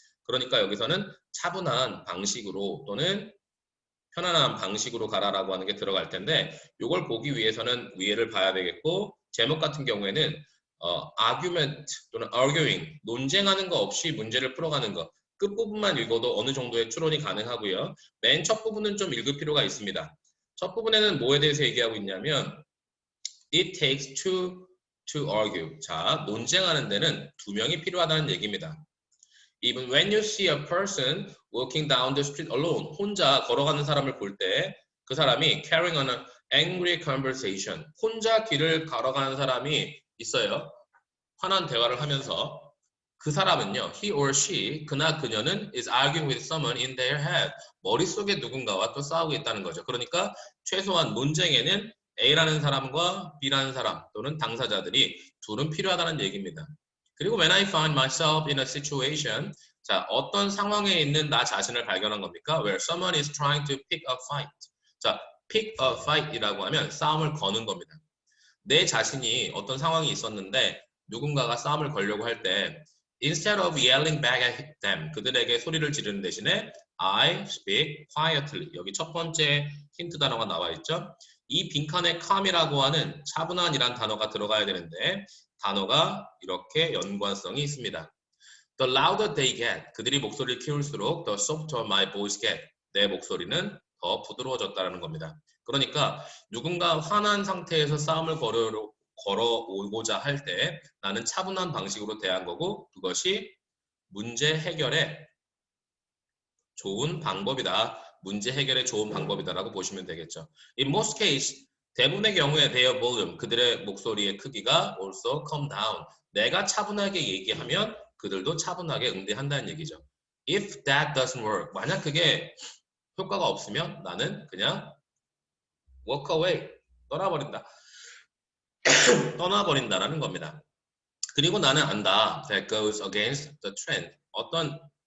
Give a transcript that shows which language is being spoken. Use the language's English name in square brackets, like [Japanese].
[Korean] 그러니까 여기서는 차분한 방식으로 또는 편안한 방식으로 가라라고 하는 게 들어갈 텐데 이걸 보기 위해서는 위에를 봐야 되겠고 제목 같은 경우에는 argument 또는 arguing, 논쟁하는 거 없이 문제를 풀어가는 거. 끝부분만 읽어도 어느 정도의 추론이 가능하고요. 맨 첫 부분은 좀 읽을 필요가 있습니다. 첫 부분에는 뭐에 대해서 얘기하고 있냐면 [English] It takes two to argue. [Korean] 자, 논쟁하는 데는 두 명이 필요하다는 얘기입니다. [English] Even when you see a person walking down the street alone, [Korean] 혼자 걸어가는 사람을 볼 때 그 사람이 [English] carrying on an angry conversation, [Korean] 혼자 길을 걸어가는 사람이 있어요. 화난 대화를 하면서 그 사람은요, [English] he or she, [Korean] 그나 그녀는 [English] is arguing with someone in their head. [Korean] 머릿속에 누군가와 또 싸우고 있다는 거죠. 그러니까 최소한 논쟁에는 A라는 사람과 B라는 사람 또는 당사자들이 둘은 필요하다는 얘기입니다. 그리고 [English] when I find myself in a situation, [Korean] 자, 어떤 상황에 있는 나 자신을 발견한 겁니까? [English] Where someone is trying to pick a fight. [Korean] 자, pick a fight이라고 하면 싸움을 거는 겁니다. 내 자신이 어떤 상황이 있었는데 누군가가 싸움을 걸려고 할 때 [English] instead of yelling back at them, [Korean] 그들에게 소리를 지르는 대신에 [English] I speak quietly. [Korean] 여기 첫 번째 힌트 단어가 나와 있죠. 이 빈칸에 calm이라고 하는 차분한이란 단어가 들어가야 되는데 단어가 이렇게 연관성이 있습니다. [English] The louder they get, [Korean] 그들이 목소리를 키울수록 [English] the softer my voice get, [Korean] 내 목소리는 더 부드러워졌다는 겁니다. 그러니까 누군가 화난 상태에서 싸움을 걸어오고자 할 때 나는 차분한 방식으로 대한 거고 그것이 문제 해결에 좋은 방법이다. 문제 해결에 좋은 방법이다라고 보시면 되겠죠. [English] In most case, [Korean] 대부분의 경우에 [English] their volume, [Korean] 그들의 목소리의 크기가 [English] also calm down. [Korean] 내가 차분하게 얘기하면 그들도 차분하게 응대한다는 얘기죠. [English] If that doesn't work, [Korean] 만약 그게 효과가 없으면 나는 그냥 [English] walk away, [Korean] 떠나버린다라는 겁니다. 그리고 나는 안다. [English] That goes against the trend. [Korean] 어떤